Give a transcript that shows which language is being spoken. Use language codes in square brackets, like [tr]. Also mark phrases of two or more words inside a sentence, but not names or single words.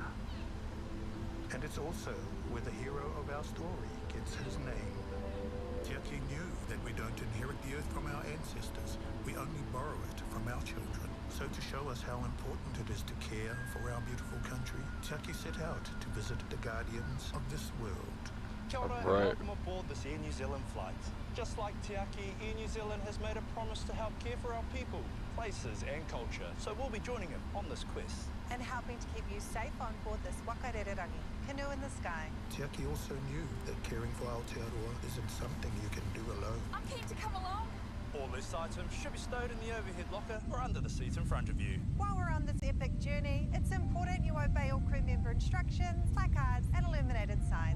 [en] And it's also where the hero of our story gets his name. Tiaki knew that we don't inherit the earth from our ancestors. We only borrow it from our children. So to show us how important it is to care for our beautiful country, Tiaki set out to visit the guardians of this world. [mi] Kia ora [en] and welcome aboard this Air New Zealand flight. Just like Tiaki, Air New Zealand has made a promise to help care for our people, places and culture. So we'll be joining him on this quest. And helping to keep you safe on board this [mi] waka rere rangi, [en] canoe in the sky. Tiaki also knew that caring for Aotearoa isn't something you can do alone. I'm keen to come along. All loose items should be stowed in the overhead locker or under the seat in front of you. While we're on this epic journey, it's important you obey all crew member instructions, placards, and illuminated signs.